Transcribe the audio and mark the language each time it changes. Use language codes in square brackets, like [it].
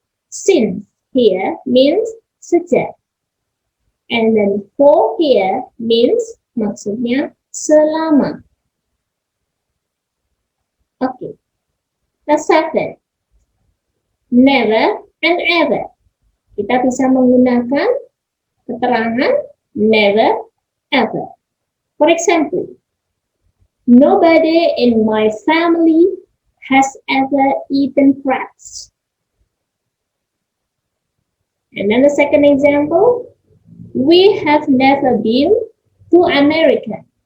[en] Since here means sejak. And then for here means [id] maksudnya selama. [en] Okay. The seventh, never and ever. [id] Kita bisa menggunakan keterangan never, ever. [en] For example, nobody in my family has ever eaten crabs. And then the second example, we have never been to America.